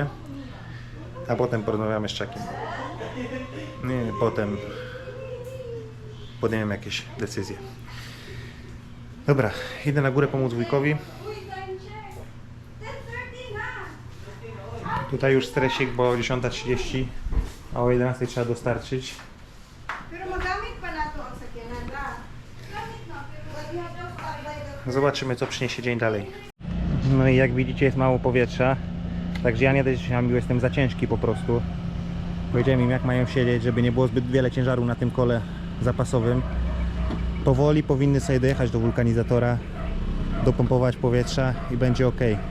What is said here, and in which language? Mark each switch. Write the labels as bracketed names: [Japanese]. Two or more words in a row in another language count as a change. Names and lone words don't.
[Polish] A potem porozmawiamy z Czakiem. Nie, potem podejmiemy jakieś decyzje. Dobra, idę na górę pomóc wujkowi. Tutaj już stresik, bo 10:30, a o 11:00 trzeba dostarczyć. [Cebuano] Pero magamit pa na to ang sakyanan ra. Gamit na, pero [English] we have to abide the [Polish] Zobaczymy, co przyniesie dzień dalej. No i jak widzicie, jest mało powietrza. Także ja nie też jestem za ciężki po prostu. Powiedziałem im, jak mają siedzieć, żeby nie było zbyt wiele ciężaru na tym kole zapasowym. Powoli powinny sobie dojechać do wulkanizatora, dopompować powietrza i będzie ok.